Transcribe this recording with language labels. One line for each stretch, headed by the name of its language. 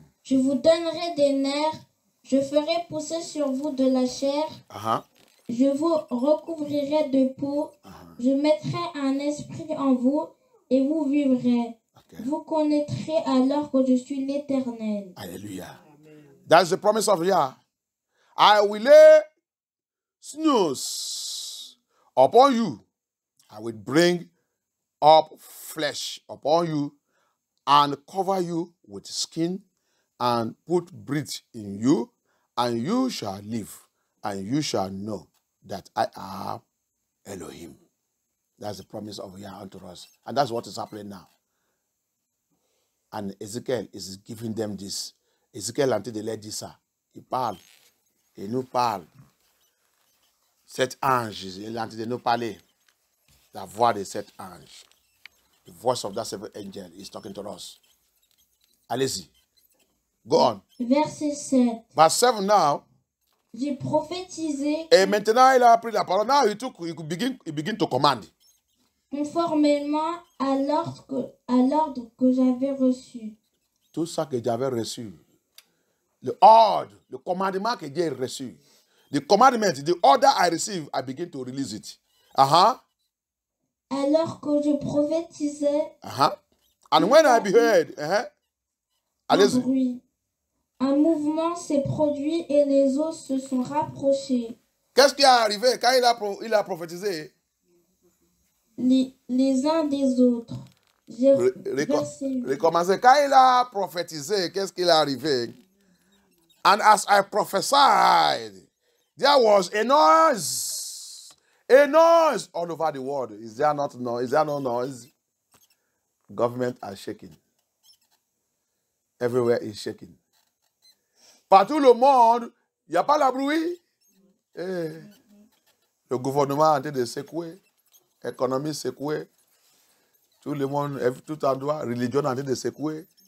French: Je vous donnerai des nerfs, je ferai pousser sur vous de la chair, je vous recouvrirai de peau, je mettrai un esprit en vous et vous vivrez. Vous connaîtrez alors que je suis l'Éternel. Alléluia.
English: That's the promise of Yah. I will lay snooze upon you. I will bring up flesh upon you and cover you with skin and put breath in you, and you shall live, and you shall know that I am Elohim. That's the promise of Yah unto us. And that's what is happening now. And Ezekiel is giving them this. Ezekiel, until they let this,
French: il parle. Il nous parle. Cet ange, il est en train de nous parler. La voix de cet ange.
English: The voice of that seventh angel is talking to us.
French: Allez-y.
English: Go on.
French: Verset 7.
English: Verse 7 now.
French: J'ai prophétisé. Et maintenant, il a pris la parole.
English: Now he begin to command.
French: Conformément à l'ordre que j'avais reçu. Tout ça que j'avais reçu. Le ordre, le commandement que j'ai reçu.
English: The commandment, the order I receive, I begin to release it.
French: Alors que je prophétisais.
English: And when I beheld,
French: allez-y. Un mouvement s'est produit et les os se sont rapprochés. Qu'est-ce qui est arrivé quand il a prophétisé? Les uns des autres. Recommencez. Quand il a prophétisé, qu'est-ce qui est arrivé?
English: And as I prophesied, there was a noise all over the world. Is there not noise? Is there no noise? Government are shaking. Everywhere is shaking.
French: Partout le monde, il n'y a pas la bruit. Le gouvernement est en train de secouer. L'économie secouée. Tout le monde, tout endroit, religion est en train de secouer.